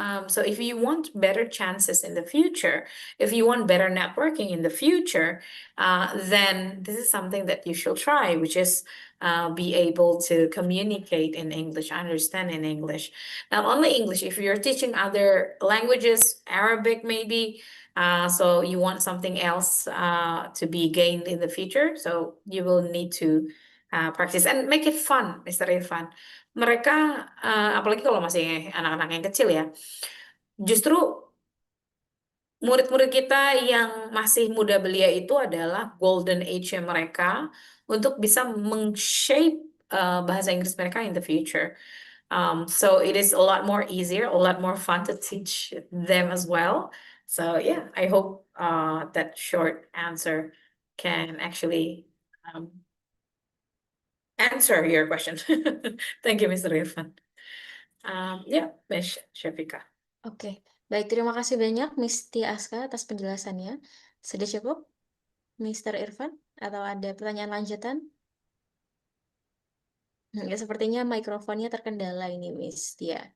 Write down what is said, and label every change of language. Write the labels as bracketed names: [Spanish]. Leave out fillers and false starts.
[English] So if you want better chances in the future, if you want better networking in the future, then this is something that you should try, which is be able to communicate in English, understand in English. Not only English, if you're teaching other languages, Arabic maybe, so you want something else to be gained in the future, so you will need to practice and make it fun, Mr. Irfan. [Indonesian] Mereka, apalagi kalau masih anak-anak yang kecil ya, justru murid-murid kita yang masih muda belia itu adalah golden age mereka untuk bisa shape bahasa Inggris mereka [English] in the future. So it is a lot more easier, a lot more fun to teach them as well. So yeah, I hope that short answer can actually answer your question. Thank you, Mr. Irfan. Yeah, Miss Shafika. [Indonesian] Oke, baik, terima kasih banyak Miss Tia Aska atas penjelasannya. Sudah cukup, Mr. Irfan? Atau ada pertanyaan lanjutan? Ya, sepertinya mikrofonnya terkendala ini, Miss Tia.